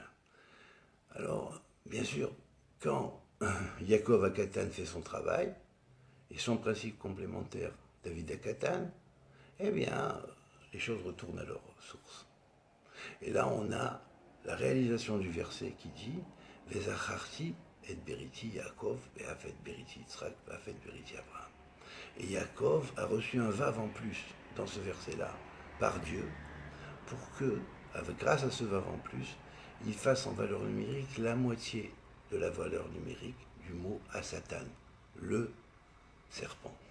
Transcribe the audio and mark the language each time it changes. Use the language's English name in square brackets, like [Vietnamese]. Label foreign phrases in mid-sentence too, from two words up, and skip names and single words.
[French] Alors, bien sûr, quand Yaakov Akatan fait son travail, et son principe complémentaire, David Akatan, eh bien, les choses retournent à leur source. Et là, on a la réalisation du verset qui dit [Hebrew] וזכרתי את בריתי יעקוב ואף את בריתי יצחק ואף את בריתי אברהם. [French] Et Yaakov a reçu un vav en plus dans ce verset-là, par Dieu, pour que, grâce à ce vav en plus, il fasse en valeur numérique la moitié de la valeur numérique du mot Asatan, le serpent.